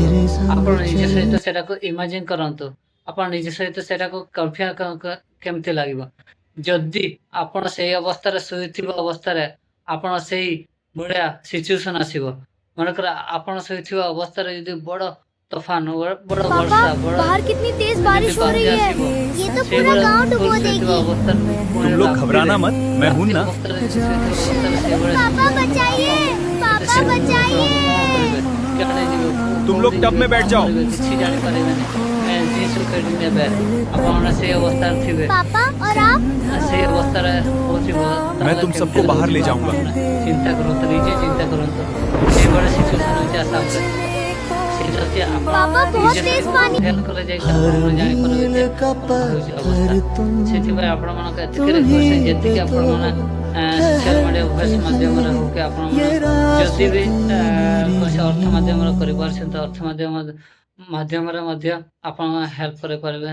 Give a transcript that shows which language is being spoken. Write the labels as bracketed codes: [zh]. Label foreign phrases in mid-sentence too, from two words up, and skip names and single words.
[or] ଆପଣ ନିଜ ସହିତ ସେଟାକୁ ଇମାଜିନ୍ କରନ୍ତୁ। ଆପଣ ନିଜ ସହିତ ସେଟାକୁ କମ୍ପେୟାର କେମିତି ଲାଗିବ? ଯଦି ଆପଣ ସେଇ ଅବସ୍ଥାରେ ଶୋଇଥିବା ଅବସ୍ଥାରେ ଆପଣ ସେଇ ଭଳିଆ ସିଚୁଏସନ୍ ଆସିବ, ମନେକର ଆପଣ ଶୋଇଥିବା ଅବସ୍ଥାରେ ଯଦି ବଡ଼ ତୋଫାନ, ବଡ଼ [hi] पापा [or] ବର୍ଷା, [hi] बाहर कितनी तेज [or] ଯଦି [hi] बारिश हो रही [or] ବାତ୍ୟା [hi] है, [or] ଆସିବ, [hi] ये तो पूरा [or] ସେଇଭଳିଆ [hi] गांव [or] ଫୁଲ୍ [hi] डुबो [or] ଶୋଇଥିବା [hi] देगी। [or] ଅବସ୍ଥାରେ ପୁଣି [hi] तुम लोग [or] ରାତିରେ [hi] घबराना मत, मैं हूं [or] ରାତି [hi] ना। [or] ଅବସ୍ଥାରେ ଯଦି ଶୋଇଥିବା ଅବସ୍ଥାରେ ସେଇଭଳିଆ [hi] पापा बचाइए, [or] ଯଦି [hi] पापा [or] ସେମିତି ହେବ ଆପଣ [hi] बचाइए। [or] କ'ଣ କରିବେ? କେଉଁଠି ଯିବେ? [hi] तुम [or] କୋଉଠି [hi] लोग टब [or] ଯିବେ? [hi] में बैठ [or] କ'ଣ [hi] जाओ। [or] କରିବେ? କିଛି ଜାଣିପାରିବେନି। ଜିନିଷ ଖେଳି ନେବେ। ଆପଣମାନେ ସେଇ ଅବସ୍ଥାରେ ଥିବେ। [hi] पापा और आप? [or] ସେଇ ଅବସ୍ଥାରେ ହଉଥିବ, [hi] मैं [or] ତାହେଲେ [hi] तुम [or] କେମିତି [hi] सबको बाहर ले [or] ଲାଗୁଥିବ [hi] जाऊंगा। [or] ଆପଣମାନେ ଚିନ୍ତା କରନ୍ତୁ, ନିଜେ ଚିନ୍ତା କରନ୍ତୁ। ସେଇଭଳିଆ ସିଚୁଏସନ୍ ହେଉଛି ଆସାମରେ। ସେଇଟା ହେଉଛି [hi] पापा बहुत तेज पानी। [or] ହେଲ୍ପ କଲେ ଯାଇକି ଆପଣମାନେ ଜାଣିପାରିବେ ଯେ କ'ଣ ହେଉଛି ଅବସ୍ଥା। ସେଥିପାଇଁ ଆପଣମାନଙ୍କ ଏତିକି ରିକ୍ୱେଷ୍ଟ, ଯେତିକି ଆପଣମାନେ [en] social media voice [or] ମାଧ୍ୟମରେ ହଉ କି ଆପଣମାନେ ଯଦି ବି କୌଣସି ଅର୍ଥ ମାଧ୍ୟମରେ କରିପାରୁଛନ୍ତି, ଅର୍ଥ ମାଧ୍ୟମରେ ମଧ୍ୟ ଆପଣମାନେ ହେଲ୍ପ କରିପାରିବେ।